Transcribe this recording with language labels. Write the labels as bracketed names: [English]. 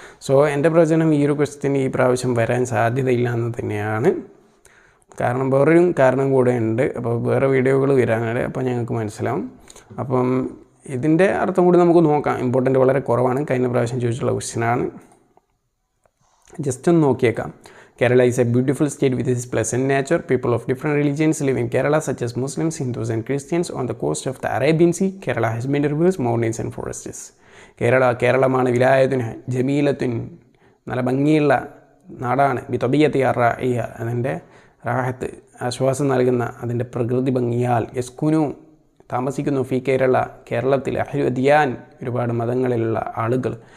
[Malayalam] So എൻ്റെ പ്രവചനം ഈ ഒരു ക്വസ്റ്റ്യൻ ഈ പ്രാവശ്യം വരാൻ സാധ്യതയില്ല എന്ന് തന്നെയാണ്. കാരണം വേറൊരു കാരണം കൂടെ ഉണ്ട്. അപ്പോൾ വേറെ വീഡിയോകൾ വരാനാണ്, അപ്പോൾ ഞങ്ങൾക്ക് മനസ്സിലാവും. അപ്പം ഇതിൻ്റെ അർത്ഥം കൂടി നമുക്ക് നോക്കാം. ഇമ്പോർട്ടൻ്റ് വളരെ കുറവാണ്. കഴിഞ്ഞ പ്രാവശ്യം ചോദിച്ചിട്ടുള്ള ക്വസ്റ്റ്യനാണ്. ജസ്റ്റ് ഒന്ന് നോക്കിയേക്കാം. [English] Kerala is a beautiful state with its pleasant nature. People of different religions live in Kerala, such as Muslims, Hindus and Christians. On the coast of the Arabian Sea, Kerala has many rivers, mountains and forests. [Malayalam] കേരളമാണ് [Arabic] വിലായത്തുൻ ജമീലത്തുൻ, [Malayalam] നല്ല ഭംഗിയുള്ള നാടാണ്. [Arabic] ബിതബിയത്തി അർറായിയ, [Malayalam] അതിൻ്റെ റാഹത്ത്, ആശ്വാസം നൽകുന്ന അതിൻ്റെ പ്രകൃതി ഭംഗിയാൽ. [Arabic] യസ്കുനു, [Malayalam] താമസിക്കുന്നു. [Arabic] ഫി കേരള, [Malayalam] കേരളത്തിൽ. [Arabic] അഹ്ലു അദ്യാൻ, [Malayalam] ഒരുപാട് മതങ്ങളിലുള്ള ആളുകൾ.